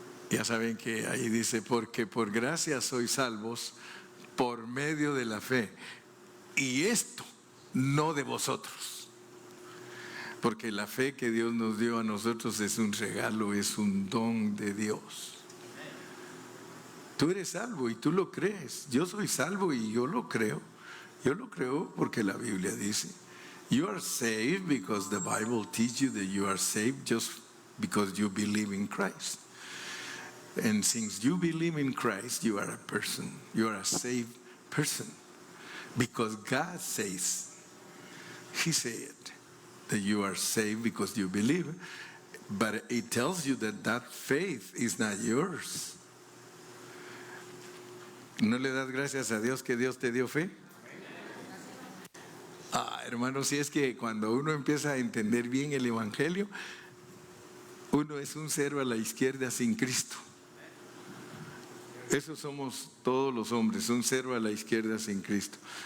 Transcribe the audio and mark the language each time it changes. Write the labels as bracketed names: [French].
[Spanish] Ya saben que ahí dice: porque por gracia sois salvos por medio de la fe, y esto no de vosotros. Porque la fe que Dios nos dio a nosotros es un regalo, es un don de Dios. Tú eres salvo y tú lo crees. Yo soy salvo y yo lo creo. Yo lo creo porque la Biblia dice: [English] you are saved because the Bible teaches you that you are saved just because you believe in Christ. And since you believe in Christ, you are a person. You are a saved person. Because God says, He said that you are saved because you believe. But it tells you that faith is not yours. [Spanish] ¿No le das gracias a Dios que Dios te dio fe? Hermano, si es que cuando uno empieza a entender bien el Evangelio, uno es un cero a la izquierda sin Cristo. Eso somos todos los hombres, un cero a la izquierda sin Cristo.